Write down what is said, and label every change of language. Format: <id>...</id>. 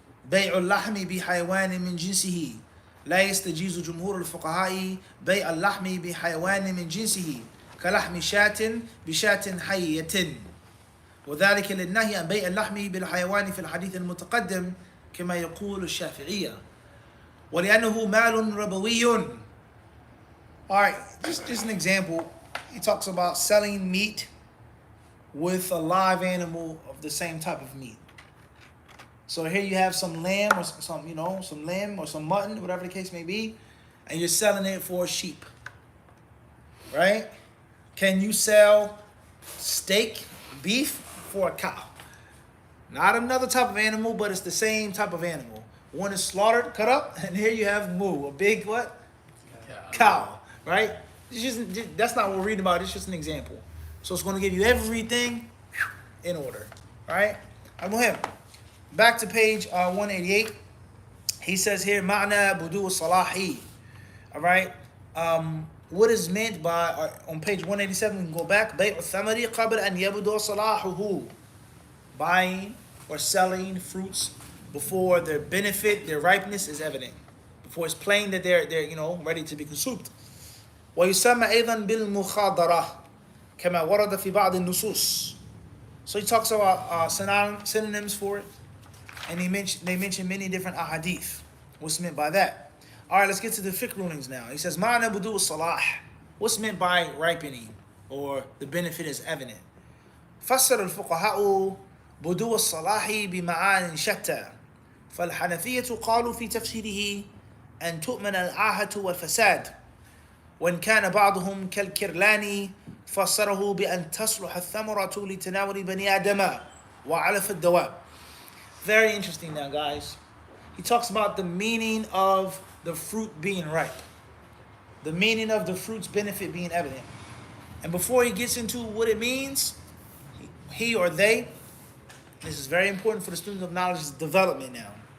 <ar>بيع اللحم بحيوان من جنسه لا يستجيز جمهور الفقهاء بيع اللحم بحيوان من جنسه كلحم شاة بشاة حية وذلك للنهي عن بيع اللحم بالحيوان في الحديث المتقدم كما يقول الشافعية ولأنه مال ربوي.</ar> <en>All right, just an example. He talks about selling meat with a live animal of the same type of meat. So here you have some lamb or some lamb or some mutton, whatever the case may be, and you're selling it for a sheep, right? Can you sell steak, beef for a cow? Not another type of animal, but it's the same type of animal. One is slaughtered, cut up, and here you have moo, a big what? Cow, right? That's not what we're reading about. It's just an example. So it's going to give you everything in order, right? I'm going to back to page 188. He says here,</en> <ar>Ma'na budu salahi.</ar> <en>All right. What is meant by, on page 187, we can go back.</en> <ar>Bay'u thamari qabla an yabdu salahuhu.</ar> <en>Buying or selling fruits before their benefit, their ripeness is evident. Before it's plain that they're ready to be consumed.</en> <ar>ويسمى أيضا بالمخاضرة كما ورد في بعض النصوص.</ar> <en>So he talks about synonyms for it, and they mention many different ahadith. What's meant by that? All right, let's get to the fiqh rulings now. He says,</en> <ar>Ma'na budu salah.</ar> <en>What's meant by ripening, or the benefit is evident?</en> <ar>فسر الفقهاء بدو الصلاح بمعان شتى. فالحنفية قالوا في تفسيره أن تؤمن العاهة والفساد. وإن كان بعضهم كالكرلاني فسره بأن تصلح الثمرة لتناول بني آدم وعلف الدواب.</ar> <en>Very interesting now, guys. He talks about the meaning of the fruit being ripe. The meaning of the fruit's benefit being evident. And before he gets into what it means, he or they, this is very important for the student of knowledge's development now.</en>